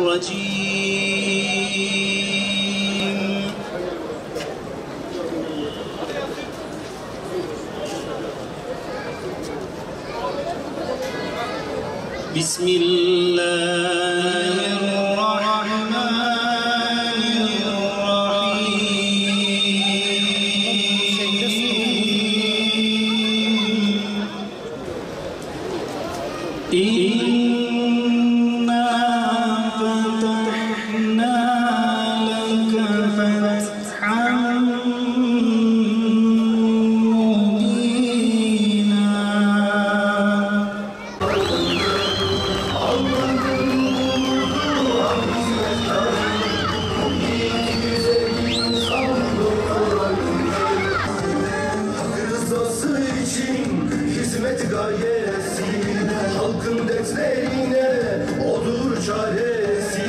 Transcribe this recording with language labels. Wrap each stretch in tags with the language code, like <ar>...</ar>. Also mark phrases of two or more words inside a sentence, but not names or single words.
<ar>الرجيم بسم الله الرحمن الرحيم إنا فتحنا لك فتحا مبينا</ar> <tr>Rızası için hizmet gayesi, halkın dertlerine odur çaresi.</tr>